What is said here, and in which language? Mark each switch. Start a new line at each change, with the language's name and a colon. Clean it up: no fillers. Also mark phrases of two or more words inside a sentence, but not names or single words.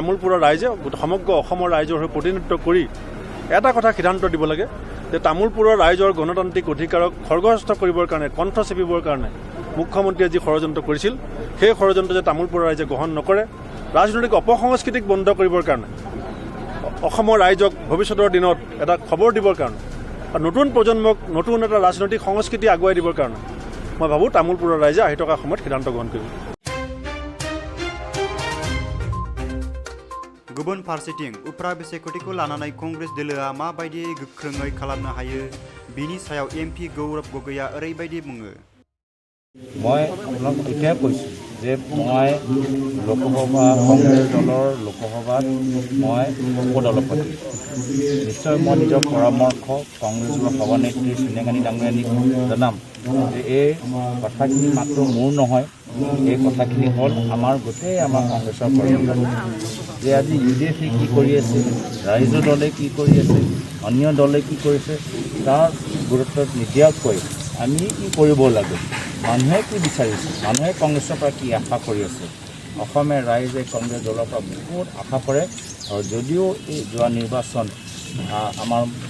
Assamese: তামুলপুৰৰ ৰাইজে সমগ্ৰ অসমৰ ৰাইজৰ হৈ প্ৰতিনিধিত্ব কৰি এটা কথা সিদ্ধান্ত দিব লাগে যে তামুলপুৰৰ ৰাইজৰ গণতান্ত্ৰিক অধিকাৰক খৰ্গহস্ত কৰিবৰ কাৰণে কণ্ঠ চেপিবৰ কাৰণে মুখ্যমন্ত্ৰীয়ে যি ষড়যন্ত্ৰ কৰিছিল সেই ষড়যন্ত্ৰ যে তামুলপুৰৰ ৰাইজে গ্ৰহণ নকৰে ৰাজনৈতিক অপসংস্কৃতিক বন্ধ কৰিবৰ কাৰণে অসমৰ ৰাইজক ভৱিষ্যতৰ দিনত এটা খবৰ দিবৰ কাৰণে আৰু নতুন প্ৰজন্মক নতুন এটা ৰাজনৈতিক সংস্কৃতি আগুৱাই দিবৰ কাৰণে মই ভাবোঁ তামুলপুৰৰ ৰাইজে আহি থকা সময়ত সিদ্ধান্ত গ্ৰহণ কৰিব
Bodo: गुबुन फारसेथिं उफ्रा बिसायख'थिखौ लानानै कंग्रेस दोलोआ माबायदियै गोख्रोङै खालामनो हायो बिनि सायाव एमपि गौरव गगৈया ओरैबायदि बुङो
Assamese: মই আপোনাক এতিয়াই কৈছোঁ যে মই লোকসভা কংগ্ৰেছ দলৰ লোকসভাত মই উপদলপতি নিশ্চয় মই নিজৰ পৰামৰ্শ কংগ্ৰেছৰ সভানেত্ৰী সোনিয়া গান্ধী ডাঙৰীয়ানীক জনাম যে এই কথাখিনি মাত্ৰ মোৰ নহয় এই কথাখিনি হ'ল আমাৰ গোটেই আমাৰ কংগ্ৰেছৰ কৰ্মী যে আজি UDF কি কৰি আছে ৰাইজৰ দলে কি কৰি আছে অন্য দলে কি কৰিছে তাৰ গুৰুত্ব নিদিয়াকৈ আমি কি কৰিব লাগে মানুহে কি বিচাৰিছে মানুহে কংগ্ৰেছৰ পৰা কি আশা কৰি আছে অসমীয়া ৰাইজে কংগ্ৰেছ দলৰ পৰা বহুত আশা কৰে আৰু যদিও এই যোৱা নিৰ্বাচন আমাৰ